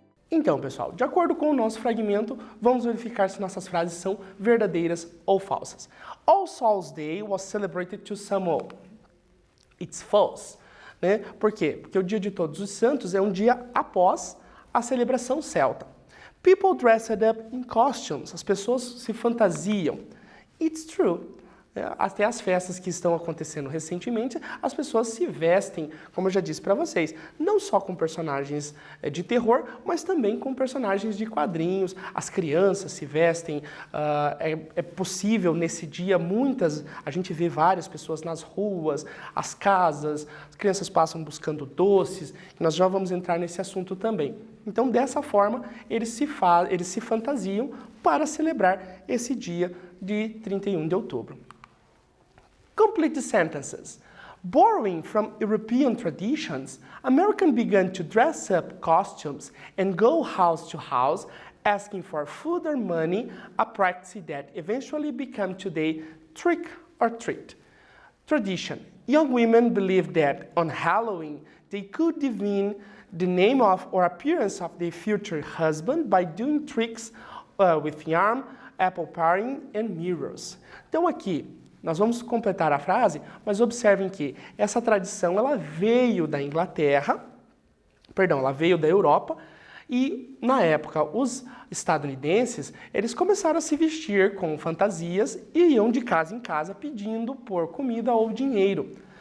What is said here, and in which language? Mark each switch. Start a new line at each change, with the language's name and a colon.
Portuguese: Então, pessoal, de acordo com o nosso fragmento, vamos verificar se nossas frases são verdadeiras ou falsas.
English: All Souls Day was celebrated to Samhain. It's false.
Portuguese: Né? Por quê? Porque o Dia de Todos os Santos é um dia após a celebração celta.
English: People dressed up in costumes.
Portuguese: As pessoas se fantasiam.
English: It's true.
Portuguese: Até as festas que estão acontecendo recentemente, as pessoas se vestem, como eu já disse para vocês, não só com personagens de terror, mas também com personagens de quadrinhos. As crianças se vestem, é possível nesse dia a gente vê várias pessoas nas ruas, as casas, as crianças passam buscando doces, e nós já vamos entrar nesse assunto também. Então, dessa forma, eles se fantasiam para celebrar esse dia de 31 de outubro.
English: Complete the sentences. Borrowing from European traditions, Americans began to dress up costumes and go house to house asking for food or money, a practice that eventually became today trick or treat. Tradition. Young women believed that on Halloween they could divine the name of or appearance of their future husband by doing tricks with yarn, apple paring and mirrors.
Portuguese: Então aqui nós vamos completar a frase, mas observem que essa tradição ela veio da Inglaterra, ela veio da Europa, e na época os estadunidenses, eles começaram a se vestir com fantasias e iam de casa em casa pedindo por comida ou dinheiro.